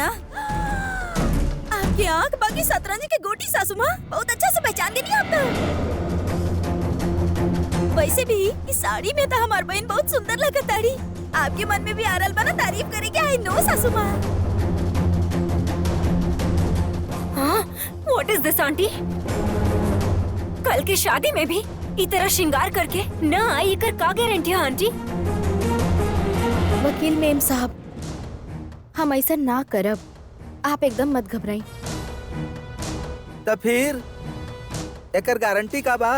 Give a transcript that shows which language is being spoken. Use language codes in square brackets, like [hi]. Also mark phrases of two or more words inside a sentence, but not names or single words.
[bho] आपकी आंख बाकी शतरंज के गोटी सासू माँ बहुत अच्छा से पहचान देनी आप तो। वैसे भी इस साड़ी में तो हमार बहन बहुत सुंदर लगत ताड़ी। आपके मन में भी आ रहल बना तारीफ करे के? [en] I know [bho] सासू माँ। हाँ, [en] What is this aunty? [bho] कल की शादी में भी इस तरह श्रृंगार करके न आई कर का गारंटी है आंटी? वकील मेम साहब, हम ऐसा ना करब, आप एकदम मत घबराई। तो फिर एकर गारंटी का बा?